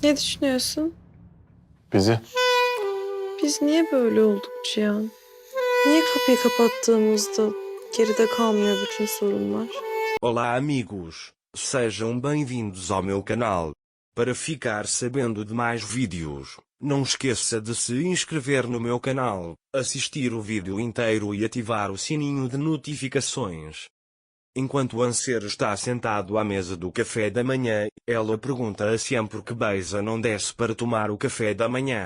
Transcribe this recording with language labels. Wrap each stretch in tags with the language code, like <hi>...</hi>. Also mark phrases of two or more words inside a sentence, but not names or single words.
<tr>Ne düşünüyorsun? Bizi. Biz niye böyle olduk Cihan? Niye kapıyı kapattığımızda geride kalmıyor bütün sorunlar?</tr> <pt>Olá amigos, sejam bem-vindos ao meu canal. Para ficar sabendo de mais vídeos, não esqueça de se inscrever no meu canal, assistir o vídeo inteiro e ativar o sininho de notificações. Enquanto Anser está sentado à mesa do café da manhã, ela pergunta a Siam por que Beisa não desce para tomar o café da manhã.</pt>